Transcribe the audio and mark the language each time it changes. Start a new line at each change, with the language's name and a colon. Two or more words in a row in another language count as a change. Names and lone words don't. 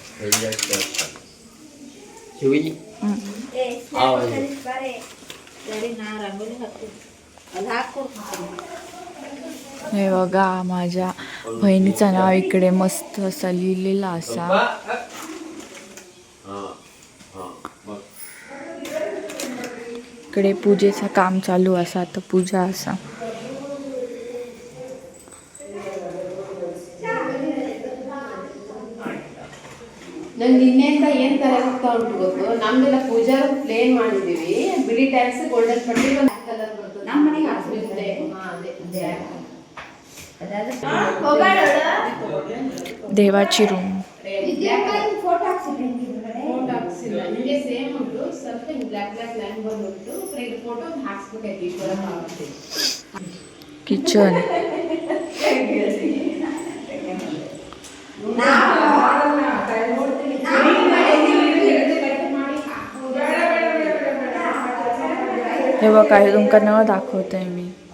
Marathi: हे बघा माझ्या बहिणीचं नाव इकडे मस्त असं लिहिलेलं असा. इकडे पूजेचं काम चालू असा, तर पूजा असा.
Kannada: ನಿನ್ನೆಯಿಂದ ಏನ್ ತರ ಹೋಗ್ತಾ ಉಂಟು ಗೊತ್ತು, ನಮ್ದೆಲ್ಲ ಪೂಜಾ ಪ್ಲೇನ್ ಮಾಡಿದೀವಿ, ಬಿಳಿ ಟ್ಯಾಕ್ಸ್ ಗೋಲ್ಡನ್ ಪಟ್ಟಿ ಕಲರ್ ಬರ್ತದೆ. ನಮ್ಮ ಮನೆಗೆ ಹಾಕ್ಬಿಡ್ತಾರೆ.
Marathi: देवाची रूम.
Kannada: ಫೋಟೋ ಹಾಕ್ಸಿಲ್ಲ, ನಿಮಗೆ ಸೇಮ್ ಉಂಟು, ಸ್ವಲ್ಪ
English: black line
Kannada: ಬಂದ್ಬಿಟ್ಟು ಫೋಟೋ ಹಾಕ್ಸ್ಬೇಕಾಯ್ತು. ಈಶ್ವರ ಪಾರ್ವತಿ
Marathi: किचन. हे बघा हे तुमका नळ दाखवते मी.